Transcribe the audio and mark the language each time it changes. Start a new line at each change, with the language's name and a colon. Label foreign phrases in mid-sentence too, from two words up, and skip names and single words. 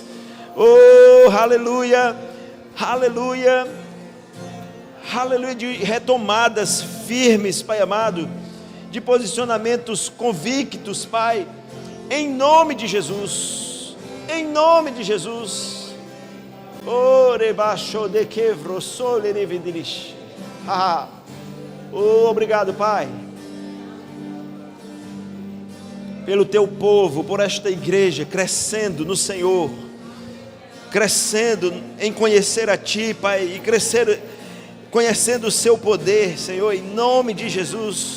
Portuguese: Oh, aleluia, aleluia, aleluia, de retomadas firmes, Pai amado, de posicionamentos convictos, Pai, em nome de Jesus, em nome de Jesus. Orebaixo de quevro sole nevidilish. Obrigado, Pai, pelo Teu povo, por esta igreja crescendo no Senhor, crescendo em conhecer a Ti, Pai, e crescer conhecendo o Seu poder, Senhor, em nome de Jesus.